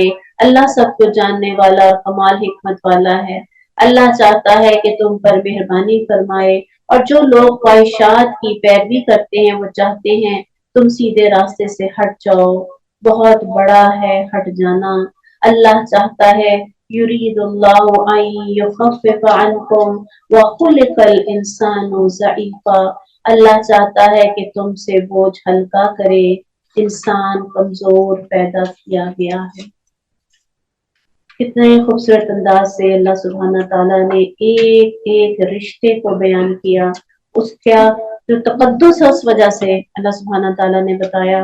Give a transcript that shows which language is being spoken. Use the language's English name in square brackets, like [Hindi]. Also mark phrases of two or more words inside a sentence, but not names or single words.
[Urdu] اللہ سب کچھ جاننے والا اور کمال حکمت والا ہے. اللہ چاہتا ہے کہ تم پر مہربانی فرمائے اور جو لوگ خواہشات کی پیروی کرتے ہیں وہ چاہتے ہیں تم سیدھے راستے سے ہٹ جاؤ. بہت بڑا ہے ہٹ جانا۔ اللہ چاہتا ہے [Arabic] يريد الله أن يخفف عنكم وخلق الإنسان ضعيفا. [Urdu] اللہ چاہتا ہے کہ تم سے بوجھ ہلکا کرے، انسان کمزور پیدا کیا گیا ہے. کتنے خوبصورت انداز سے اللہ سبحانہ تعالیٰ نے ایک ایک رشتے کو بیان کیا، اس کا جو تقدس ہے اس وجہ سے اللہ سبحانہ تعالیٰ نے بتایا.